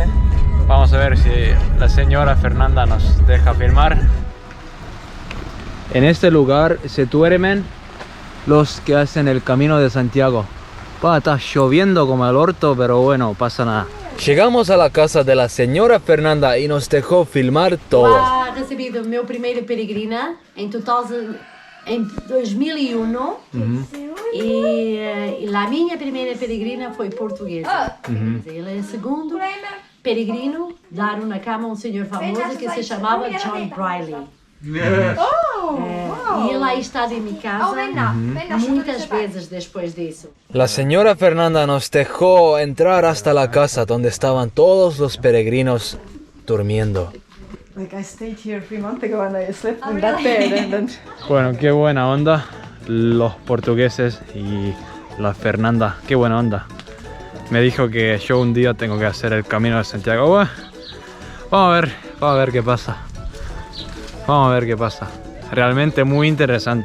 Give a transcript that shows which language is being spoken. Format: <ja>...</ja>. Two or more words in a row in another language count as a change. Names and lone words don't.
<es>Vamos a ver si la señora Fernanda nos deja filmar. En este lugar se duermen los que hacen el Camino de Santiago. Está lloviendo como el orto, pero bueno, pasa nada. Llegamos a la casa de la señora Fernanda y nos dejó filmar todo.</es> <pt>Lá recebi a minha primeira peregrina em 2001 e a minha primeira peregrina foi portuguesa. Ele é o segundo peregrino dar uma cama a um senhor famoso que se chamava John Briley. E ele aí está em minha casa muitas vezes depois disso.</pt> <es>La señora Fernanda nos dejó entrar hasta la casa donde estaban todos los peregrinos durmiendo.</es> <en>Like I stayed here 3 months ago and I slept in that bed and then...</en> <es>Bueno, qué buena onda los portugueses y la Fernanda, qué buena onda. Me dijo que yo un día tengo que hacer el Camino de Santiago. Bueno, vamos a ver qué pasa. Vamos a ver qué pasa. Realmente muy interesante.</es>